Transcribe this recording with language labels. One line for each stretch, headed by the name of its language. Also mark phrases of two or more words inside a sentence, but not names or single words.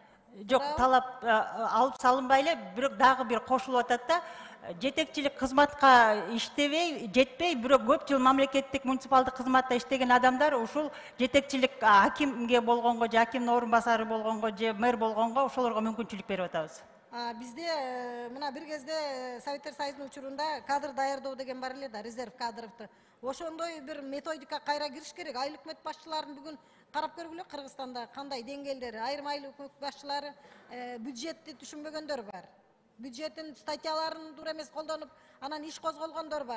Kyrgyz: Жок, талап алып салынбай эле, бирок дагы бир кошулуп атат да. Жетекчилик кызматка иштебей, жетпей, бирок көп жыл мамлекеттик муниципалдык кызматта иштеген адамдар ушул жетекчилик акимге болгонго же акимдин орун басары болгонго же мэр болгонго ошолорго мүмкүнчүлүк берип атабыз. Bizde mına bir кезде Советтер Союзунун учурунда кадр даярдоо деген бар эле да, резерв кадровду. Ошондой bir методика кайра кириш керек. Айыл өкмөт башчыларын бүгүн карап көргүлө, Кыргызстанда кандай деңгээлдери, айрым айыл өкмөт башчылары бюджетти түшүнбөгөндөр бар. Бюджеттин статьяларын туура эмес колдонуп, анан иш козголгондор бар.